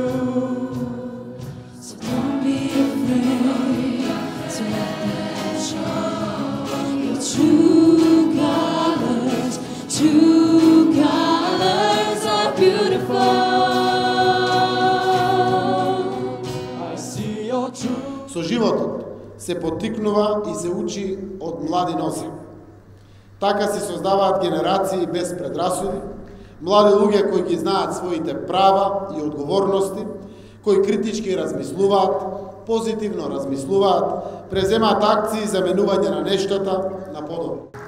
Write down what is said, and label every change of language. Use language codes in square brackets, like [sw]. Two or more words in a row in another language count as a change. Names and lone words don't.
[en] So don't be afraid to let them show your true colors. True colors are beautiful. I see your true. [mk] Со животот се поттикнува и се учи од млади нозе. Така се создаваат генерации без предрасуди, млади луѓе кои ги знаат своите права и одговорности, кои критички размислуваат, позитивно размислуваат, преземаат акции за менување на нештата на подобро.